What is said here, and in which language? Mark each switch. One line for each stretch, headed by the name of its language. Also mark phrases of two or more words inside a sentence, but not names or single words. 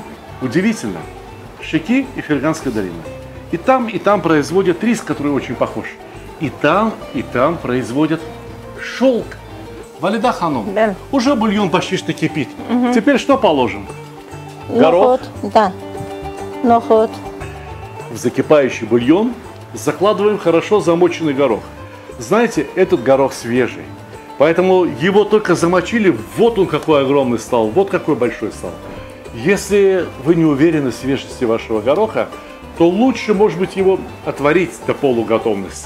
Russian: Удивительно. Шики и Ферганская долина. И там производят рис, который очень похож. И там производят шелк. Валида Ханум, Да. уже бульон почти что кипит. Теперь что положим? Горох.
Azerbaijani: Noxud. Da. Noxud.
Russian: В закипающий бульон закладываем хорошо замоченный горох. Знаете, этот горох свежий. Поэтому его только замочили, вот он какой огромный стал, вот какой большой стал. Если вы не уверены в свежести вашего гороха, то лучше, может быть, его отварить до полуготовности.